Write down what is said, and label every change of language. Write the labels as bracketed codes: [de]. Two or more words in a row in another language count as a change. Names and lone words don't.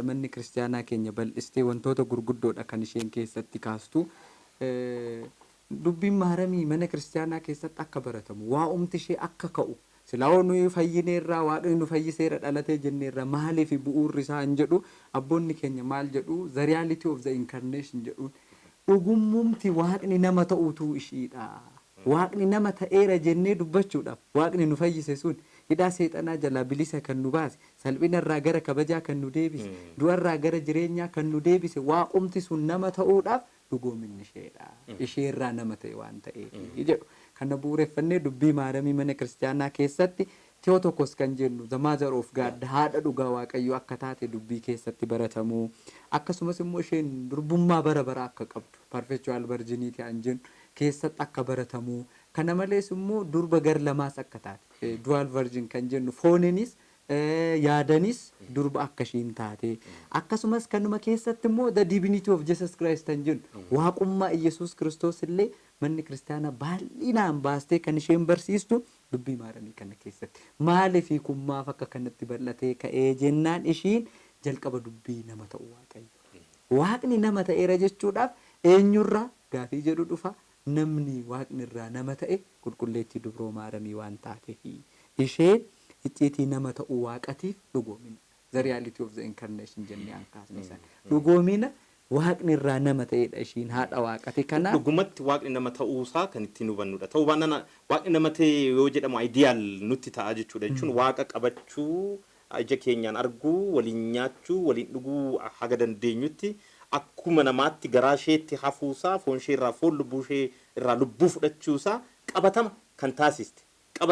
[om] Manni kiristaanaa keenya bal'istee wantoota gurguddoodha kan isheen keessatti kaastu. Dubbiin Maariyaamii mana kiristaanaa keessatti akka baratamu waa'umti ishee akka ka'u silaa nuyi fayyineerraa waaqni nu fayyiseera dhalatee jenneerra maaliif bu'uurri isaa hin jedhu abboonni keenya maal jedhu [en] the reality of the incarnation [om] jedhu dhugumumti waaqni nama ta'uutu ishiidha. Waaqni nama ta'eera jennee dubbachuudhaaf waaqni nu fayyise sun hidhaa seexanaa jalaa bilisa kan nu baase salphinarraa gara kabajaa kan nu deebise du'arraa gara jireenyaa kan nu deebise waaqumti sun nama ta'uudhaaf dhugoominni isheedha. Isheerraa nama ta'e waan ta'eef jedhu kana bu'uureffannee dubbii Maariyaamii mana kiristaanaa keessatti Theotokos kan jennu [en] the mother of God [om] haadha dhugaa waaqayyo akka taate dubbii keessatti baratamu. Akkasumas immoo isheen durbummaa bara bara akka qabdu [en] perpetual virginity [om] an jennu keessatti akka baratamu. Kana malees immoo durba gar lamaas akka taate [en] dual virgin [om] kan jennu fooninis yaadanis durba akka ishiin taate. Akkasumas kanuma keessatti immoo [en] the divinity of Jesus Christ [om] kan jennu waaqummaa Yesuus Kiristoos illee manni kiristaanaa bal'inaan baastee kan isheen barsiistu dubbii Maariyaamii kana keessatti. Maaliif kun maaf akka kanatti bal'atee ka'ee jennaan ishiin jalqaba dubbii nama ta'u waaqayyo. Waaqni nama ta'eera jechuudhaaf eenyurraa gaafii jedhu dhufa. Namni waaqni irraa nama ta'e qulqulleettii dubroo Maariyaamii waan taateef isheen icciitii nama ta'u waaqatiif dhugoomina. [en] The reality of the incarnation [om] jennee ankaasne san. Dhugoomina waaqni irraa nama ta'edha ishiin haadha waaqati kana. Dhugumatti waaqni nama ta'uusaa kan ittiin hubannudha. Ta'uu baannaan waaqni nama ta'e yoo jedhamu ideal nutti ta'a jechuudha. Jechuun waaqa qabachuu, ija keenyaan arguu, waliin nyaachuu, waliin dhuguu haga dandeenyutti akkuma namaatti garaa isheetti hafuusaa, foon ishee irraa foon lubbuu ishee irraa lubbuu fudhachuusaa qabatama kan taasiste.